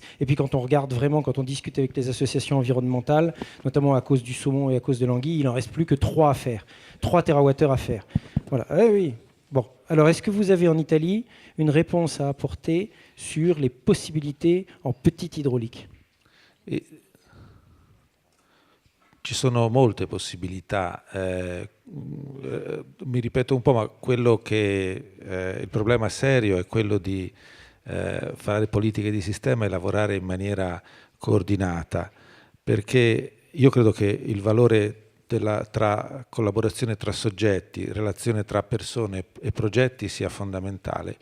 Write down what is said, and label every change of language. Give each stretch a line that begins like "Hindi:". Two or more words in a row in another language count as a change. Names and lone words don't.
French: Et puis quand on regarde vraiment, quand on discute avec les associations environnementales, notamment à cause du saumon et à cause de l'anguille, il n'en reste plus que 3 à faire. 3 térawattheures à faire. Voilà. Oui. Bon. Alors, est-ce que vous avez en Italie une réponse à apporter sur les possibilités en petite hydraulique.
Italian: Ci sono molte possibilità, mi ripeto un po', ma quello che il problema serio è quello di fare politiche di sistema e lavorare in maniera coordinata, perché io credo che il valore tra collaborazione tra soggetti, relazione tra persone e progetti sia fondamentale.